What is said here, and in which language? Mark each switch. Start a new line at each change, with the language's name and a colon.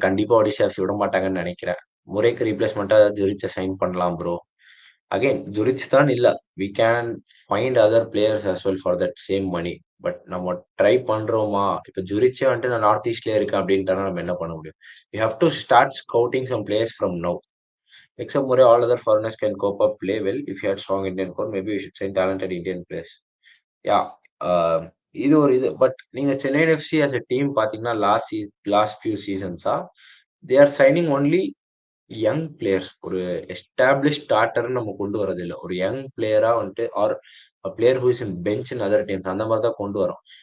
Tamil: கண்டிப்பா ஒடிஷாஸ் விட மாட்டாங்கன்னு நினைக்கிறேன். முறைக்கு ரீப்ளேஸ்மெண்டா ஜுரிச்சை சைன் பண்ணலாம் ப்ரோ. அகைன் ஜுரிச் தான் இல்ல.
English: We can find other players as well for that same money.
Tamil: But நம்ம ட்ரை பண்றோமா? இப்ப ஜுரிச்சே வந்துட்டு நான் நார்த் ஈஸ்ட்லயே இருக்கேன் அப்படின்ட்டா நம்ம என்ன பண்ண முடியும்?
English: We have to start scouting some players from now. Except Murray, all other foreigners can cope up, play well. If you had strong Indian core, maybe we should sign talented Indian players.
Tamil: Yeah. இது ஒரு இது. But நீங்க
English: Chennaiyin FC as a team பார்த்தீங்கன்னா, last few சீசன்ஸா they are signing only young players.
Tamil: ஒரு established ஸ்டார்டர்ன்னு நம்ம கொண்டு வரதில்ல. ஒரு யங் பிளேயரா வந்துட்டு
English: or player who is in bench in other teams
Tamil: அந்த மாரி தான் கொண்டு வரோம்.